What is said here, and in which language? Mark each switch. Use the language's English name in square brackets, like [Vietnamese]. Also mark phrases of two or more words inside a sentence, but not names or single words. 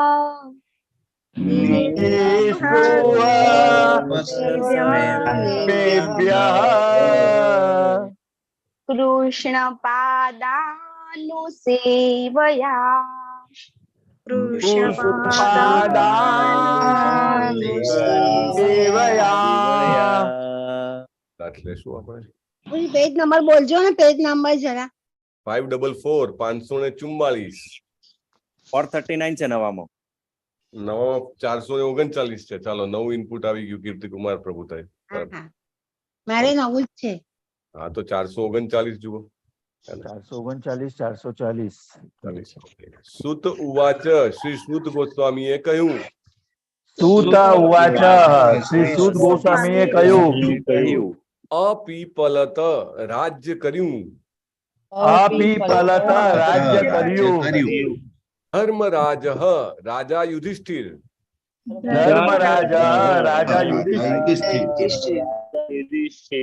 [Sanskrit] सर्वकामेभ्यः कृष्णपादानुसेवया कृष्णपादानुसेवया [Gujarati] દાખલે શું આપણે પેજ નંબર બોલજો ને, પેજ નંબર જરા. 544 544 439 છે નવામાં. નવા 439 છે. ચાલો નવું ઇનપુટ આવી ગયું કીર્તિકુમાર પ્રભુતાઈ. હા, હા. મારે નવું જ છે. હા તો 439 જુઓ. 439 440 [Sanskrit] सुत उवाच [Gujarati] શ્રી સુત ગોસ્વામીએ કહ્યું. [Sanskrit] सूत उवाच [Gujarati] श्री सूत गोस्वामीએ કહ્યું અપીપલત રાજ્ય કર્યું અપીપલત રાજ્ય કર્યું ધર્મરાજ રાજા યુધિષ્ઠિર ધર્મરાજ રાજા યુધિષ્ઠિર